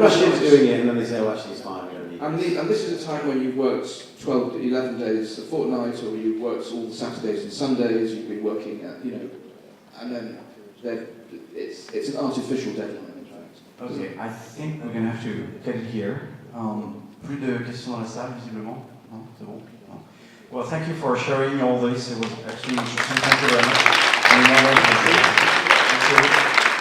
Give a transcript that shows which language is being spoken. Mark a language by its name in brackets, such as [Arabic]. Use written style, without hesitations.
[English] Russians doing it, and then they say, oh, actually, it's fine. And this is a time when you've worked 12 to 11 days a fortnight, or you've worked all the Saturdays and Sundays. You've been working at, and then it's an artificial deadline, in fact. Okay, I think we're going to have to cut it here. [French] Plus de questions dans la salle, visiblement. Non, c'est bon. No. [English] Well, thank you for sharing all this. It was actually interesting. Thank you very much.